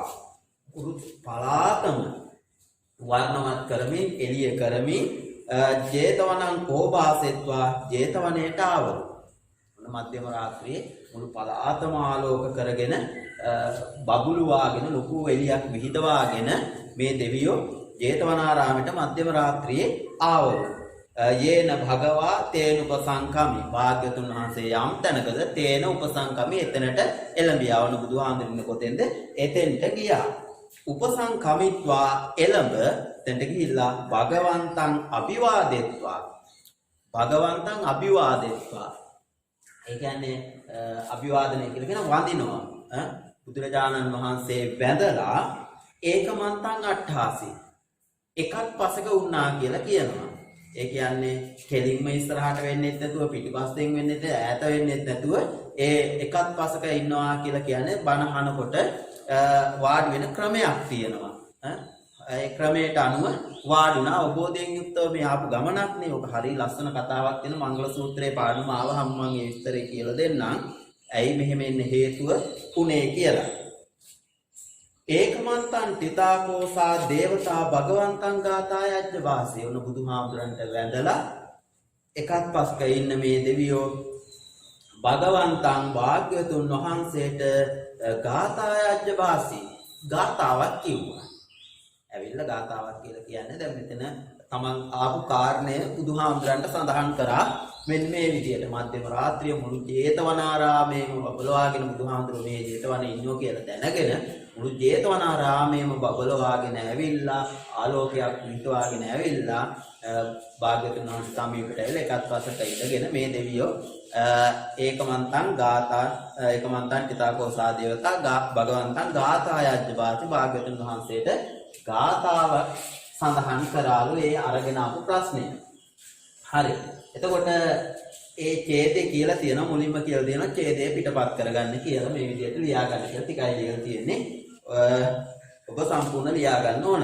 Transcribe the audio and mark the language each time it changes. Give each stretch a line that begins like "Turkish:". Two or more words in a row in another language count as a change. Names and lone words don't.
Sinhala: කුරු පලාතම වර්ණවත් කරමින් එළිය කරමින්
Pali: ජේතවනං ඕභාසෙත්වා
Sinhala: ජේතවනයට ආවලු. මධ්‍යම රාත්‍රියේ මුළු පලාතම ආලෝක කරගෙන බබුළු වාගෙන ලොකු එළියක් විහිදවාගෙන මේ දෙවියෝ ජේතවනාරාමයට මධ්‍යම රාත්‍රියේ ආවලු.
Pali: යේන භගවා තේන උපසංකමි.
Sinhala: භාග්‍යතුන් වහන්සේ යම් තැනකද
Pali: තේන උපසංකමි
Sinhala: එතනට එළඹියා. වුණ බුදුහාමුදුරනේ කොතෙන්ද? එතෙන්ට ගියා. උපසංකමිත්වා එළඹ එතෙන්ට ගිහිල්ලා
Pali: භගවන්තං අභිවාදෙත්වා. භගවන්තං අභිවාදෙත්වා.
Sinhala: ඒ කියන්නේ අභිවාදනය කියලා කියන වඳිනවා. බුදුරජාණන් වහන්සේ වැඳලා
Pali: ඒකමන්තං අට්ඨාසි.
Sinhala: එකක් පසක වුණා කියලා කියනවා. ඒ කියන්නේ කෙලින්ම ඉස්සරහට වෙන්නෙත් නැතුව පිටිපස්සෙන් වෙන්නෙත් ඈත වෙන්නෙත් නැතුව ඒ එකත් පසක ඉන්නවා කියලා කියන්නේ බණ අහනකොට වාඩි වෙන ක්‍රමයක් තියෙනවා. ඒ ක්‍රමයට අනුව වාඩුණා අවබෝධයෙන් යුක්තව මේ ආපු ගමනක් නේ. ඔක හරිය ලස්සන කතාවක් තියෙන මංගල සූත්‍රයේ පාඩම ආවහම මම ඒ විස්තරය කියලා දෙන්නම්. ඇයි මෙහෙම එන්න හේතුව උනේ කියලා.
Pali: ඒකමන්තං තිතාකෝසා දේවතා භගවන්තං ගාතායජ්ජ වාසී.
Sinhala: උන බුදුහාමුදුරන්ට වැඳලා එකත් පස්ක ඉන්න මේ දෙවියෝ භගවන්තං භාග්‍යවතුන් වහන්සේට
Pali: ගාතායජ්ජ වාසී
Sinhala: ගාතාවක් කිව්වා. ඇවිල්ලා ගාතාවක් කියලා කියන්නේ දැන් මෙතන තමන් ආපු කාරණය බුදුහාමුදුරන්ට සඳහන් කරා මෙන්න මේ විදියට මධ්‍යම රාත්‍රිය මුළු ජේතවනාරාමයේම බබලවාගෙන බුදුහාමුදුරුවෝ මේ ජේතවනේ ඉන්නෝ කියලා දැනගෙන මුළු ජේතවනාරාමයේම බබලවාගෙන ඇවිල්ලා ආලෝකයක් විහිදුවාගෙන ඇවිල්ලා භාග්‍යවතුන් වහන්සේ සමීපයට ඇවිල්ලා එකත් පස්සට ඉඳගෙන මේ දෙවියෝ
Pali: ඒකමන්තං චිතාකෝසා දේවතා භගවන්තං ගාථායජ්ජ වාසි
Sinhala: භාග්‍යවතුන් වහන්සේට ගාථාව සඳහන් කරාලු ඒ අරගෙන ආපු ප්‍රශ්නය. හරි. එතකොට ඒ ඡේදේ කියලා තියෙනවා මුලින්ම කියලා දෙනවා ඡේදේ පිටපත් කරගන්න කියලා මේ විදිහට ලියා ගන්න කියලා ටිකයි ලියලා තියෙන්නේ. ඔබ සම්පූර්ණ ලියා ගන්න ඕන.